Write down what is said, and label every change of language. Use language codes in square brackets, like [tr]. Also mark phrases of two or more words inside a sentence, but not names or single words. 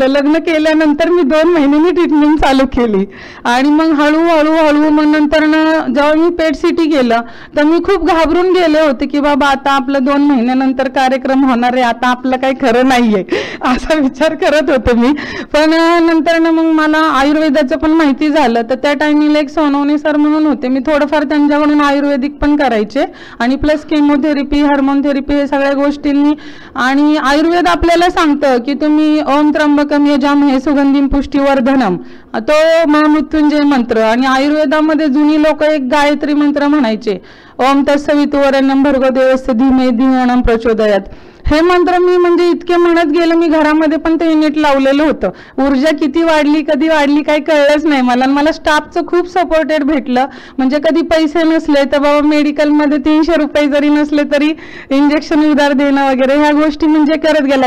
[mr] लग्न केल्यानंतर मी 2 महिन्यांनी ट्रीटमेंट चालू केली आणि मग हळूहळू मग नंतर जेव्हा मी [en] PET CT [mr] केलं तर मी खूप घाबरून गेले होते की बाबा आता आपलं 2 महिन्यानंतर कार्यक्रम होणार आहे, आता आपलं काही खरं नाहीये असा विचार करत होते मी. पण नंतर मग मला आयुर्वेदाचं पण माहिती झालं, तर त्या टायमिंगला एक सोनवणे सर म्हणून होते, मी थोडंफार त्यांच्याकडून आयुर्वेदिक पण करायचे आणि [en] plus chemotherapy, hormone therapy [mr] हे सगळ्या गोष्टींनी. आणि आयुर्वेद आपल्याला सांगतं की तुम्ही [sa] ओम त्र्यंबकम यजामहे सुगंधिम पुष्टिवर्धनम, [mr] तो महामृत्युंजय मंत्र. आणि आयुर्वेदामध्ये जुनी लोक एक गायत्री मंत्र म्हणायचे, [sa] ओम तत्सवितुवरेण्यं भर्गो देवस्य धीमहि धियो यो नः प्रचोदयात्. [mr] हे मंत्र मी म्हणजे इतके म्हणत गेले, मी घरामध्ये पण ते युनिट लावलेलं होतं. ऊर्जा किती वाढली, कधी वाढली काही कळलंच नाही मला. मला स्टाफचं खूप सपोर्टेड भेटलं, म्हणजे कधी पैसे नसले तर बाबा मेडिकलमध्ये 300 रुपये जरी नसले तरी इंजेक्शन उधार देणं वगैरे ह्या गोष्टी म्हणजे करत गेला.